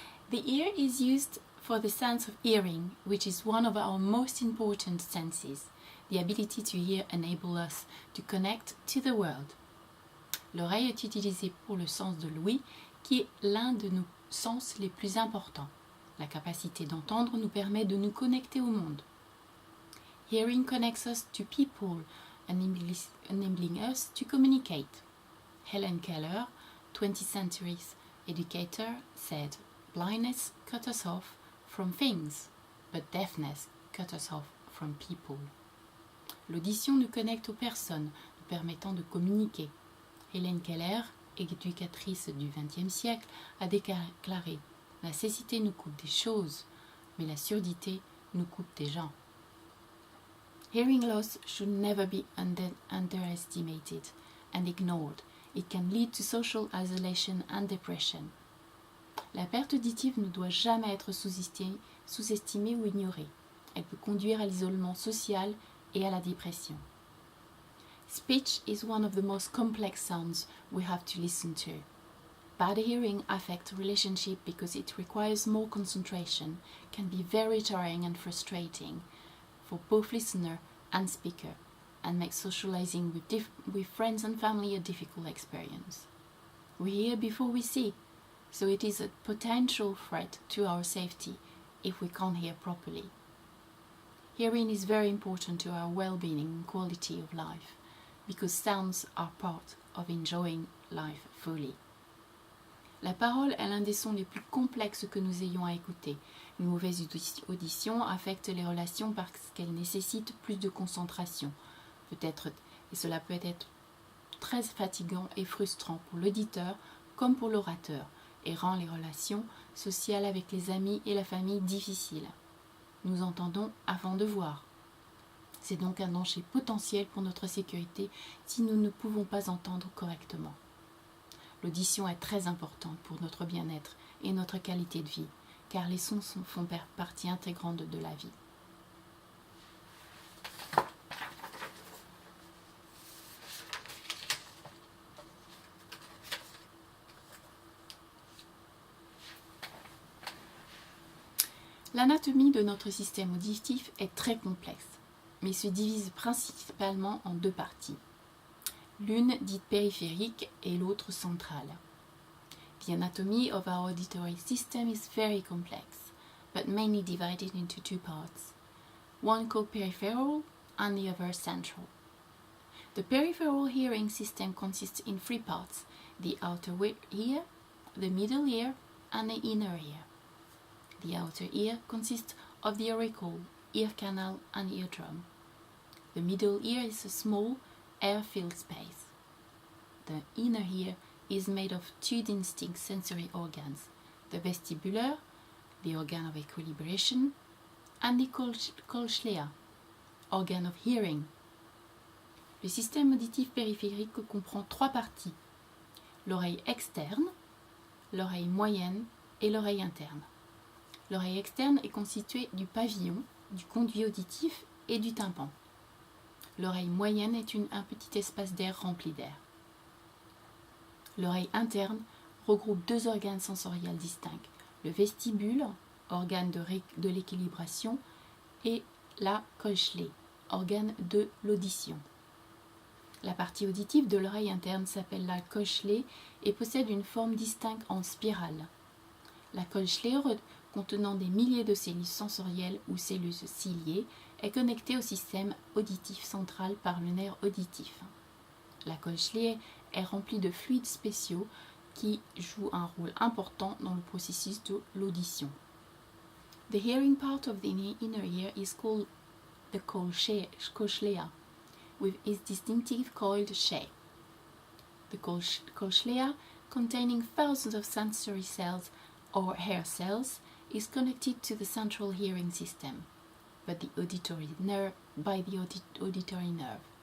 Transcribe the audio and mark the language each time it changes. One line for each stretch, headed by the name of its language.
English: The ear is used for the sense of hearing, which is one of our most important senses. The ability to hear enables us to connect to the world.
French: L'oreille est utilisée pour le sens de l'ouïe, qui est l'un de nos sens les plus importants. La capacité d'entendre nous permet de nous connecter au monde.
English: Hearing connects us to people, enabling us to communicate. Helen Keller, 20th century educator, said, "Blindness cut us off from things, but deafness cut us off from people."
French: L'audition nous connecte aux personnes, nous permettant de communiquer. Helen Keller, éducatrice du XXe siècle, a déclaré « La cécité nous coupe des choses, mais la surdité nous coupe des gens ».
English: Hearing loss should never be underestimated and ignored. It can lead to social isolation and depression.
French: La perte auditive ne doit jamais être sous-estimée ou ignorée. Elle peut conduire à l'isolement social et à la dépression.
English: Speech is one of the most complex sounds we have to listen to. Bad hearing affects relationship because it requires more concentration, can be very tiring and frustrating for both listener and speaker, and makes socializing with friends and family a difficult experience. We hear before we see, so it is a potential threat to our safety if we can't hear properly. Hearing is very important to our well-being and quality of life, because sounds are part of enjoying life fully.
French: La parole est l'un des sons les plus complexes que nous ayons à écouter. Une mauvaise audition affecte les relations parce qu'elle nécessite plus de concentration. Cela peut être très fatigant et frustrant pour l'auditeur comme pour l'orateur et rend les relations sociales avec les amis et la famille difficiles. Nous entendons avant de voir. C'est donc un danger potentiel pour notre sécurité si nous ne pouvons pas entendre correctement. L'audition est très importante pour notre bien-être et notre qualité de vie, car les sons font partie intégrante de la vie. L'anatomie de notre système auditif est très complexe, mais se divise principalement en deux parties. L'une dite périphérique et l'autre centrale.
English: The anatomy of our auditory system is very complex, but mainly divided into two parts, one called peripheral and the other central. The peripheral hearing system consists in three parts, the outer ear, the middle ear, and the inner ear. The outer ear consists of the auricle, ear canal, and eardrum. The middle ear is a small, air-filled space. The inner ear is made of two distinct sensory organs, the vestibular, the organ of equilibration, and the cochlea, organ of hearing.
French: Le système auditif périphérique comprend trois parties, l'oreille externe, l'oreille moyenne et l'oreille interne. L'oreille externe est constituée du pavillon, du conduit auditif et du tympan. L'oreille moyenne est un petit espace d'air rempli d'air. L'oreille interne regroupe deux organes sensoriels distincts, le vestibule, organe de l'équilibration, et la cochlée, organe de l'audition. La partie auditive de l'oreille interne s'appelle la cochlée et possède une forme distincte en spirale. La cochlée, contenant des milliers de cellules sensorielles ou cellules ciliées, est connectée au système auditif central par le nerf auditif. La cochlée est remplie de fluides spéciaux qui jouent un rôle important dans le processus de l'audition.
English: The hearing part of the inner ear is called the cochlea, with its distinctive coiled shape. The cochlea, containing thousands of sensory cells or hair cells, is connected to the central hearing system, but by the auditory nerve.